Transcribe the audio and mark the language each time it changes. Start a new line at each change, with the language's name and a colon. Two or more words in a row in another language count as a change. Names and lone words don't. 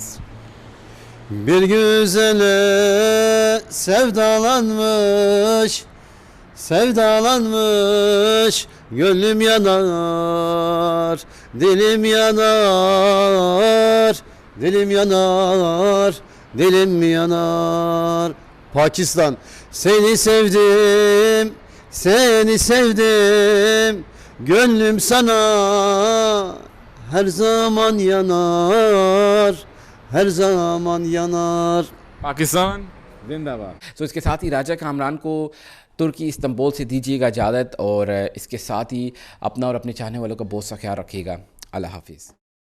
Turkish: Bir güzele sevdalanmış, sevdalanmış, gönlüm yanar, dilim yanar, dilim yanar, dilim yanar. Pakistan, seni sevdim, seni sevdim, gönlüm sana her zaman yanar, her zaman yanar.
Urdu: پاکستان زندہ باد. سو اس کے ساتھ ہی راجہ کامران کو ترکی استنبول سے دیجیے گا اجازت، اور اس کے ساتھ ہی اپنا اور اپنے چاہنے والوں کا بہت سا خیال رکھیے گا. اللہ حافظ.